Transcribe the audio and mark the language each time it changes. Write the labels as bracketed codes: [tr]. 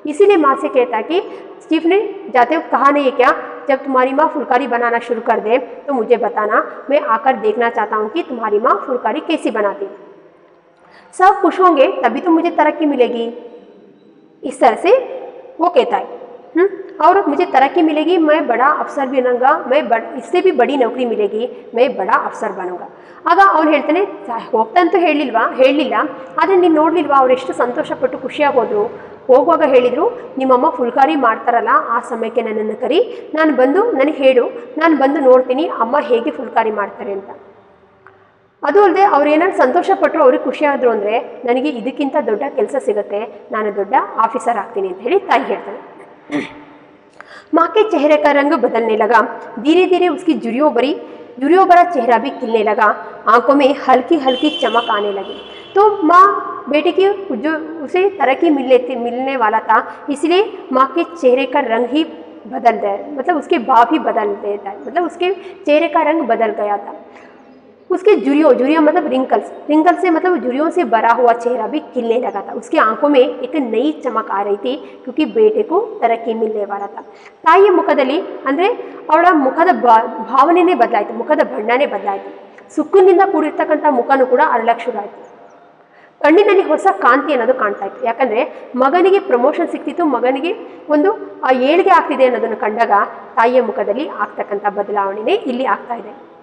[hi] इसीलिए माँ से कहता है कि चीफ ने जाते वक्त कहा नहीं है क्या, जब तुम्हारी माँ फुलकारी बनाना शुरू कर दे तो मुझे बताना, मैं आकर देखना चाहता हूँ कि तुम्हारी माँ फुलकारी कैसी बनाती है. सब खुश होंगे तभी तो मुझे तरक्की मिलेगी. इस तरह से वो कहता है. और मुझे तरक्की मिलेगी, मैं बड़ा अफसर भी बनूंगा, इससे भी बड़ी नौकरी मिलेगी, मैं बड़ा अफसर बनूंगा। [kn] ಆಗ ಅವ್ನು ಹೇಳ್ತಾನೆ, ಹೋಗ್ತಂತೂ ಹೇಳಲಿಲ್ಲ, ಆದರೆ ನೀನು ನೋಡಲಿಲ್ವಾ ಅವ್ರು ಎಷ್ಟು ಸಂತೋಷಪಟ್ಟು ಖುಷಿಯಾಗೋದ್ರು. ಹೋಗುವಾಗ ಹೇಳಿದರು, ನಿಮ್ಮಮ್ಮ ಫುಲ್ಕಾರಿ ಮಾಡ್ತಾರಲ್ಲ ಆ ಸಮಯಕ್ಕೆ ನನ್ನನ್ನು ಕರಿ, ನಾನು ಬಂದು ನನಗೆ ಹೇಳು, ನಾನು ಬಂದು ನೋಡ್ತೀನಿ ಅಮ್ಮ ಹೇಗೆ ಫುಲ್ಕಾರಿ ಮಾಡ್ತಾರೆ ಅಂತ. ಅದು ಅಲ್ಲದೆ ಅವ್ರು ಏನಾದ್ರು ಸಂತೋಷಪಟ್ಟರು, ಅವ್ರಿಗೆ ಖುಷಿಯಾದರು ಅಂದರೆ ನನಗೆ ಇದಕ್ಕಿಂತ ದೊಡ್ಡ ಕೆಲಸ ಸಿಗುತ್ತೆ, ನಾನು ದೊಡ್ಡ ಆಫೀಸರ್ ಆಗ್ತೀನಿ ಅಂತ ಹೇಳಿ ತಾಯಿ ಹೇಳ್ತಾನೆ. [hi] माँ के चेहरे का रंग बदलने लगा, धीरे धीरे उसकी झुर्रियों भरा चेहरा भी खिलने लगा, आंखों में हल्की हल्की चमक आने लगी. तो माँ बेटे की जो उसे तरक्की मिलने वाला था, इसलिए माँ के चेहरे का रंग ही बदल गया, मतलब उसके भाव ही बदल देता है, मतलब उसके चेहरे का रंग बदल गया था. उसके झुर्रियों मतलब रिंकल से मतलब झुर्रियों से भरा हुआ चेहरा भी खिलने लगा था. उसकी आंखों में एक नई चमक आ रही थी, क्योंकि बेटे को तरक्की मिलने वाला था. [kn] ತಾಯಿಯ ಮುಖದಲ್ಲಿ ಅಂದರೆ ಅವಳ ಮುಖದ ಭಾವನೆನೇ ಬದಲಾಯಿತು, ಮುಖದ ಬಣ್ಣನೇ ಬದಲಾಯಿತು. ಸುಕ್ಕಿನಿಂದ ಕೂಡಿರ್ತಕ್ಕಂಥ ಮುಖನೂ ಕೂಡ ಅರಳಕ್ಕೆ ಶುರು ಆಯಿತು. ಕಣ್ಣಿನಲ್ಲಿ ಹೊಸ ಕಾಂತಿ ಅನ್ನೋದು ಕಾಣ್ತಾ ಇತ್ತು. ಯಾಕಂದರೆ ಮಗನಿಗೆ ಪ್ರಮೋಷನ್ ಸಿಕ್ತಿತ್ತು, ಮಗನಿಗೆ ಒಂದು ಏಳಿಗೆ ಆಗ್ತಿದೆ ಅನ್ನೋದನ್ನು ಕಂಡಾಗ ತಾಯಿಯ ಮುಖದಲ್ಲಿ ಆಗ್ತಕ್ಕಂಥ ಬದಲಾವಣೆನೇ ಇಲ್ಲಿ ಆಗ್ತಾ ಇದೆ.